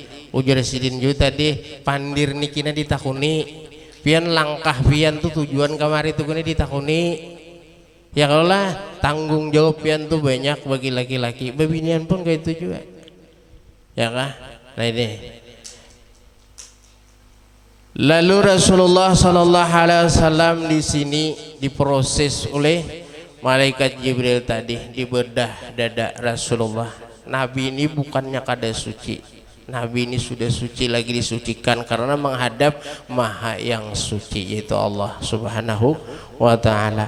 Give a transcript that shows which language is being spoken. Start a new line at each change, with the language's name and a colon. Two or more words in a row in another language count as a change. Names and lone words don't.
Banjar: Ujar sidin juga tadi pandir nikina ditakuni pian langkah pian tuh tujuan kamari tuh kini ditakuni. Ya kalau lah tanggung jawab pian tuh banyak bagi laki-laki, bebinian pun kayak itu juga, ya kah? Nah ini lalu Rasulullah
Arabic: صلى الله عليه وسلم
Banjar: di sini diproses oleh malaikat Jibril tadi, dibedah dada Rasulullah. Nabi ini bukannya kada suci, Nabi ini sudah suci, lagi disucikan karena menghadap Maha yang suci yaitu Allah
Arabic: سبحانه وتعالى.